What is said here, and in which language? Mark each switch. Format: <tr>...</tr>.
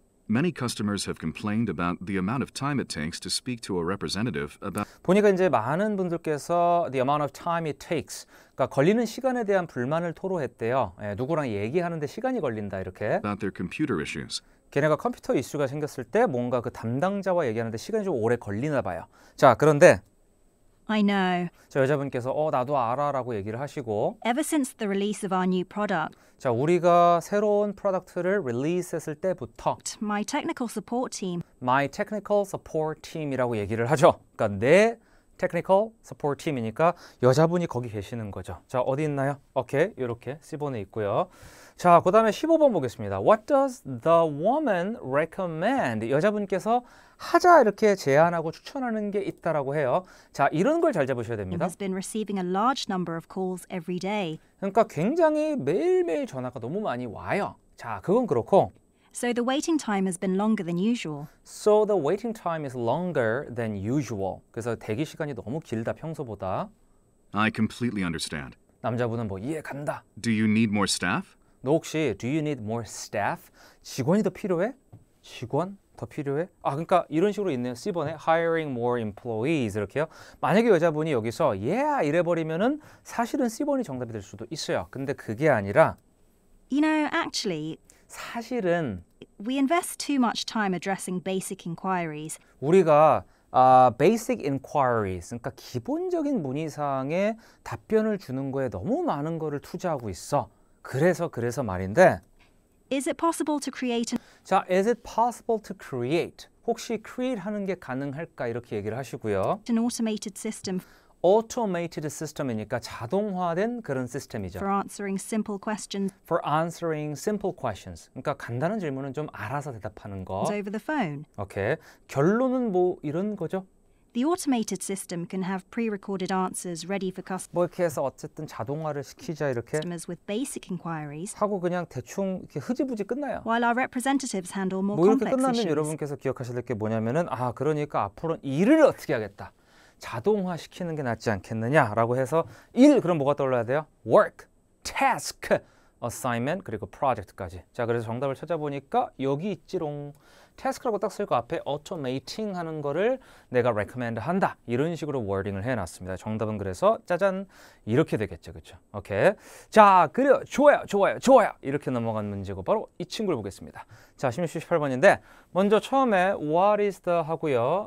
<en>Many customers have complained about the amount of time it takes to speak to a representative about</en> <ko>보니까 이제 많은 분들께서</ko> <en>the amount of time it takes,</en> <ko>그러니까 걸리는 시간에 대한 불만을 토로했대요. 예, 누구랑 얘기하는데 시간이 걸린다 이렇게.</ko> <en>about their computer issues.</en> <ko>걔네가 컴퓨터 이슈가 생겼을 때 뭔가 그 담당자와 얘기하는데 시간이 좀 오래 걸리나 봐요. 자, 그런데</ko> <en>I know.</en> <ko>저 여자분께서 나도 알아라고 얘기를 하시고</ko> <en>Ever since the release of our new product,</en> <ko>자, 우리가 새로운 프로덕트를 릴리스했을 때부터</ko> <en>my technical support team My technical support team이라고</en> <ko>얘기를 하죠. 그러니까 내 technical support team이니까 여자분이 거기 계시는 거죠. 자, 어디 있나요? 오케이, 이렇게 C번에 있고요. 자, 그 다음에 15번 보겠습니다.</ko> <en>What does the woman recommend?</en> <ko>여자분께서 하자 이렇게 제안하고 추천하는 게 있다라고 해요. 자, 이런 걸 잘 잡으셔야 됩니다.</ko> <en>has been receiving a large number of calls every day.</en> <ko>그러니까 굉장히 매일매일 전화가 너무 많이 와요. 자, 그건 그렇고</ko> <en>So the waiting time has been longer than usual. So the waiting time is longer than usual.</en> <ko>그래서 대기 시간이 너무 길다, 평소보다.</ko> <en>I completely understand.</en> <ko>남자분은 뭐 이해 간다.</ko> <en>Do you need more staff?</en> <ko>너 혹시</ko> <en>do you need more staff?</en> <ko>직원이 더 필요해? 직원 더 필요해? 아, 그러니까 이런 식으로 있네요. C번에</ko> <en>hiring more employees</en> <ko>이렇게요. 만약에 여자분이 여기서 yeah 이래버리면은 사실은 C번이 정답이 될 수도 있어요. 근데 그게 아니라</ko> <en>You know, actually,</en> <ko>사실은</ko> <en>we invest too much time addressing basic inquiries.</en> <ko>우리가 basic inquiries, 그러니까 기본적인 문의사항에 답변을 주는 거에 너무 많은 거를 투자하고 있어. 그래서 말인데</ko> <en>Is it possible to create an 자, is it possible to create?</en> <ko>혹시 create 하는 게 가능할까? 이렇게 얘기를 하시고요.</ko> <en>automated system</en> <ko>automated system이니까 자동화된 그런 시스템이죠.</ko> <en>for answering simple questions For answering simple questions.</en> <ko>그러니까 간단한 질문은 좀 알아서 대답하는 거.</ko> <en>over the phone?</en> <ko>오케이. 결론은 뭐 이런 거죠?</ko> <en>The automated system can have pre-recorded answers ready for</en> <ko>뭐 이렇게 해서 어쨌든 자동화를 시키자 이렇게</ko> <en>customers with basic inquiries,</en> <ko>하고 그냥 대충 이렇게 흐지부지 끝나요.</ko> <en>while our representatives handle more</en> <ko>뭐 이렇게</ko> <en>complex</en> <ko>끝나면</ko> <en>issues.</en> <ko>여러분께서 기억하실 게 뭐냐면은 아, 그러니까 앞으로는 일을 어떻게 하겠다. 자동화 시키는 게 낫지 않겠느냐라고 해서 일 그럼 뭐가 떠올라야 돼요? work, task, assignment 그리고 project까지. 자, 그래서 정답을 찾아보니까 여기 있지롱. task라고 딱 쓸 거 앞에 automating 하는 거를 내가 recommend 한다. 이런 식으로 워딩을 해놨습니다. 정답은 그래서 짜잔 이렇게 되겠죠. 그렇죠? 오케이. 자, 그래요. 좋아요. 이렇게 넘어간 문제고 바로 이 친구를 보겠습니다. 자, 1678번인데 먼저 처음에</ko> <en>what is the</en> <ko>하고요.</ko>